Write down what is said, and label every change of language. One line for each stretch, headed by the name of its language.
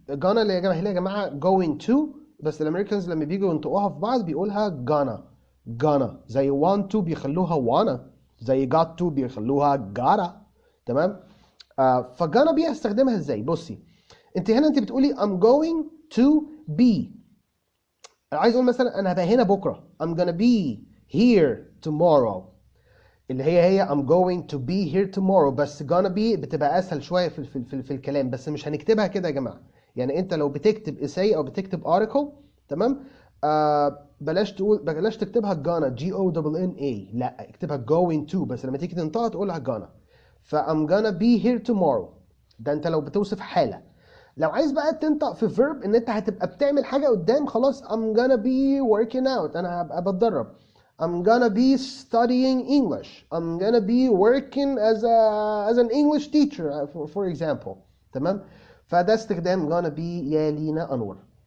Arabic: gonna اللي يا جماعه going to، بس الامريكانز لما بييجوا ينطقوها في بعض بيقولها gonna زي want to بيخلوها wanna، زي got to بيخلوها gotta. تمام؟ فgonna be هستخدمها ازاي؟ بصي انت بتقولي
English: I'm going to be.
Arabic: عايز اقول مثلا انا هبقى هنا بكره
English: I'm gonna be here tomorrow،
Arabic: اللي هي
English: I'm going to be here tomorrow.
Arabic: بس gonna be بتبقى اسهل شويه في الكلام، بس مش هنكتبها كده يا جماعه. يعني انت لو بتكتب essay او بتكتب article، تمام، بلاش تكتبها gonna GONNA، لا اكتبها going to، بس لما تيجي تنطقها تقولها gonna.
English: I'm gonna be here tomorrow
Arabic: ده انت لو بتوصف حاله. لو عايز بقى تنطق في verb ان انت هتبقى بتعمل حاجه قدام، خلاص
English: I'm gonna be working out،
Arabic: انا هبقى بتدرب.
English: I'm gonna be studying English. I'm gonna be working as an English teacher for example.
Arabic: تمام؟ فده استخدام gonna be يا لينا أنور.